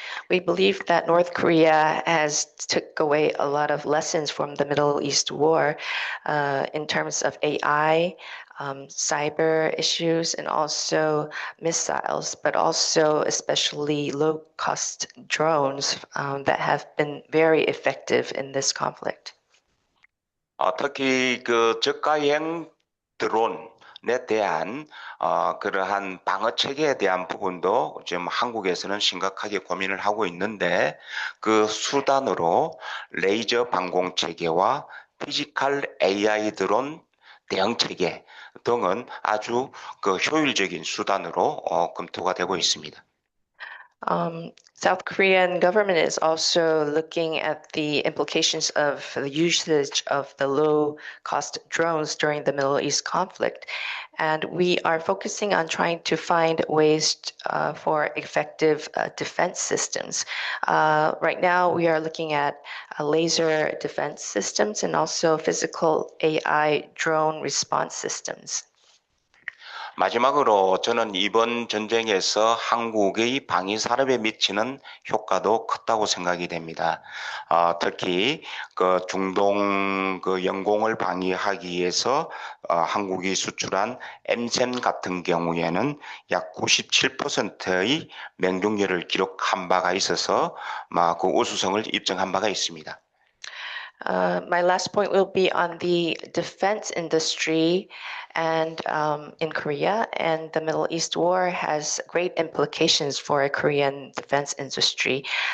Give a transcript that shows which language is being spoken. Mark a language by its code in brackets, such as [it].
[en] We believe that North Korea has took away a lot of lessons from the Middle East war in terms of AI, cyber issues, and also missiles, but also especially low-cost drones that have been very effective in this conflict. [ko] 특히 그 저가형 드론에 대한 그러한 방어 체계에 대한 부분도 지금 한국에서는 심각하게 고민을 하고 있는데 그 수단으로 레이저 방공 체계와 피지컬 AI 드론 대응 체계 등은 아주 그 효율적인 수단으로 검토가 되고 있습니다. [en] South Korean government is also looking at the implications of the usage of the low-cost drones during the Middle East conflict. And we are focusing on trying to find ways for effective defense systems. Right now, we are looking at laser defense systems and also physical AI drone response systems. [ko] 마지막으로 저는 이번 전쟁에서 한국의 방위 산업에 미치는 효과도 컸다고 생각이 됩니다. 특히 그 중동 그 영공을 방위하기 위해서 한국이 수출한 M-샘 같은 경우에는 약 97%의 명중률을 기록한 바가 있어서 그 우수성을 입증한 바가 있습니다. [en] My last point will be on the defense industry and in Korea, and the Middle East war has great implications for a Korean defense industry.